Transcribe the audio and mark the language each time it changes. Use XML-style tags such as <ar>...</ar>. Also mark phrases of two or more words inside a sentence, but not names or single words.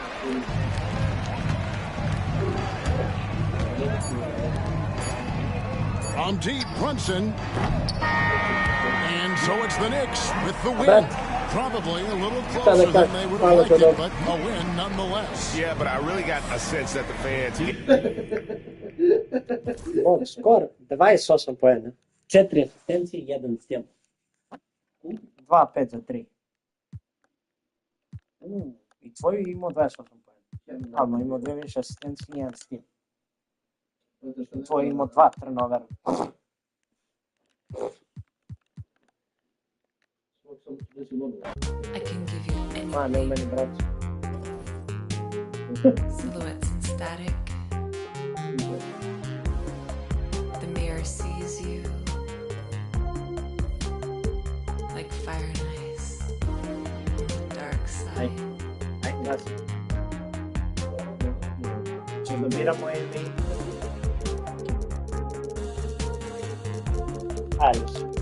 <en>From deep, Brunson. And so it's the Knicks with the win. Probably a little closer than they would have liked it, but a win nonetheless. Yeah, but I really got a sense that the fans...</en> <sr>Skor 28 poena. 4 asistencije, 1 steal. 2-5 za 3. I tvoju imao 28 poena. Ali imao 2 više asistencije i 1 steal. Tvoj imao 2 turnovera.</sr> <en>I can give you anything.</en> <sr>Ne meni, brać.</sr> <en>Silhouettes and static. The mirror sees you like fire and ice. Dark side.</en> <sr>Aj, gasi. Če da biramo ili... Alice.</sr>